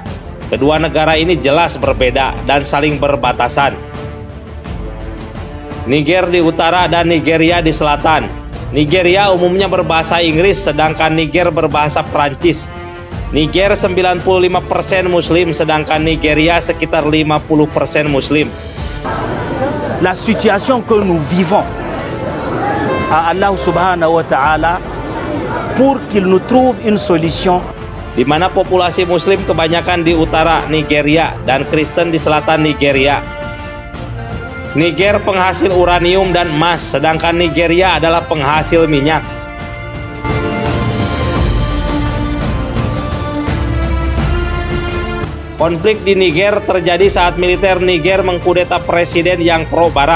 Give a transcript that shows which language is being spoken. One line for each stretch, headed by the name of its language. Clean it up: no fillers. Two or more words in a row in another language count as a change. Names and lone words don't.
Indonesian: Kedua negara ini jelas berbeda dan saling berbatasan. Niger di utara dan Nigeria di selatan. Nigeria umumnya berbahasa Inggris sedangkan Niger berbahasa Prancis. Niger 95% Muslim sedangkan Nigeria sekitar 50% Muslim.
French: La situation que nous vivons à
Arabic: الله سبحانه وتعالى
French: pour qu'il nous trouve une solution,
Indonesian: di mana populasi Muslim kebanyakan di utara Nigeria dan Kristen di selatan Nigeria. Niger penghasil uranium dan emas, sedangkan Nigeria adalah penghasil minyak. Konflik di Niger terjadi saat militer Niger mengkudeta presiden yang pro-barat.